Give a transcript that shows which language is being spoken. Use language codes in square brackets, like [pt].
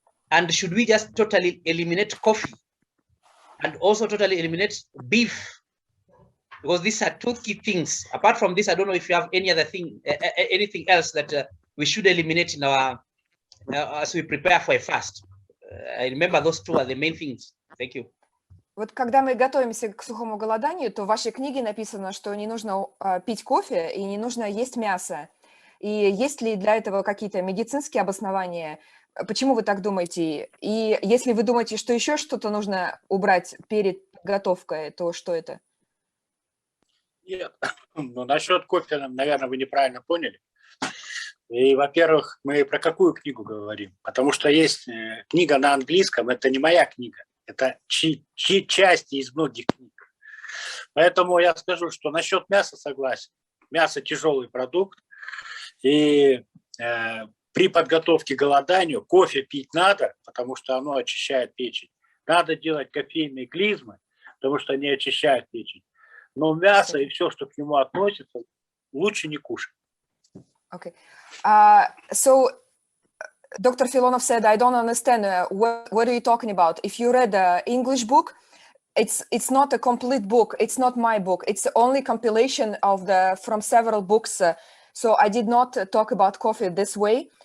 [en] And should we just totally eliminate coffee and also totally eliminate beef? Because these are two key things. Apart from this, I don't know if you have any other thing, anything else that we should eliminate in our as we prepare for a fast. I remember those two are the main things. Thank you. [ru] Вот когда мы готовимся к сухому голоданию, то в вашей книге написано, что не нужно пить кофе и не нужно есть мясо. И есть ли для этого какие-то медицинские обоснования? Почему вы так думаете? И если вы думаете, что еще что-то нужно убрать перед подготовкой, то что это? Нет, ну, насчет кофе, наверное, вы неправильно поняли. И, во-первых, мы про какую книгу говорим? Потому что есть книга на английском, это не моя книга, это части из многих книг. Поэтому я скажу, что насчет мяса согласен. Мясо тяжелый продукт, и при подготовке к голоданию кофе пить надо, потому что оно очищает печень. Надо делать кофейные клизмы, потому что они очищают печень. Но мясо и все, что к нему относится, лучше не кушать. [en] Okay. So Dr. Filonov said, I don't understand. What are you talking about? If you read the English book, it's not a complete book. It's not my book. It's only compilation of from several books. So I did not talk about coffee this way.